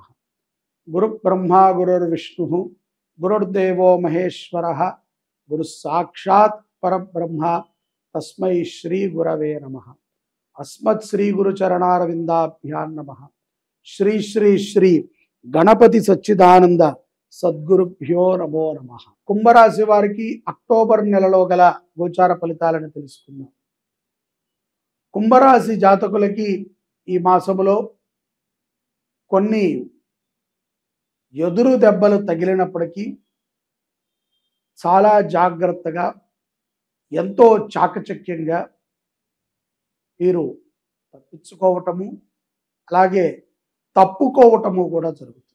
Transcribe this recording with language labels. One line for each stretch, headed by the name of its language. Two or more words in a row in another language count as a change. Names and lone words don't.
Sanskrit: गुरुब्रह्मा गुरुर्विष्णुः गुरुर्देवो महेश्वरः गुरुसाक्षात् परब्रह्म तस्मै श्री गुरवे नमः। अस्मत् श्री गुरुचरणारविंदाभ्यां नमः। श्री श्री श्री गणपति सच्चिदानंद सद्गुरुभ्यो नमो नमः।
Telugu: కుంభరాశి వారికి అక్టోబర్ నెలలో గల గోచార ఫలితాలను తెలుసుకుందాం. కుంభరాశి జాతకులకి ఈ మాసములో కొన్ని ఎదురు దెబ్బలు తగిలినప్పటికీ చాలా జాగ్రత్తగా ఎంతో చాకచక్యంగా వీరు తప్పించుకోవటము అలాగే తప్పుకోవటము కూడా జరుగుతుంది.